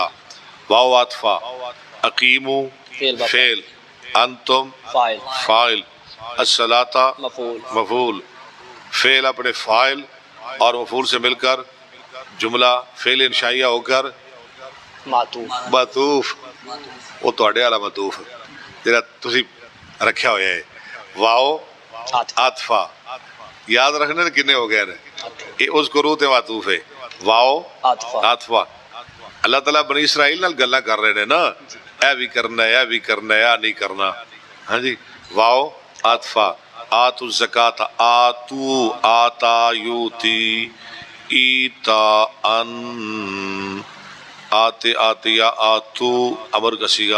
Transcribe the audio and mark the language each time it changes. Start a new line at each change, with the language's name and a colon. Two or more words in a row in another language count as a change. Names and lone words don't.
Urdu: واو عاطفہ. اقیمو فعل، انتم فاعل. فاعل، الصلاۃ مفعول. مفعول. فعل اپنے فاعل اور مفعول سے مل کر جملہ فعل انشائیہ ہو کر معطوف.
Punjabi: معطوف. وہ تواڈے والا معطوف جڑا تسی رکھیا ہویا ہے. واو
Urdu: عاطفہ. عاطفہ.
Punjabi: یاد رکھنے نے کنے ہو گئے نے.
Urdu: یہ اس کرو تے معطوف ہے. واو عاطفہ. عاطفہ.
Punjabi: اللہ تعالیٰ بنی اسرائیل نال گلاں کر رہے نے نا، اے بھی کرنا ہے، اے بھی کرنا ہے، اے نہیں کرنا.
Urdu: ہاں جی. واو عاطفہ.
Arabic: آتو الزکاۃ، آتو، آتا، یوتی، ایتا، ان، آتے، آتیا، آتو
Urdu: امر کا صیغہ.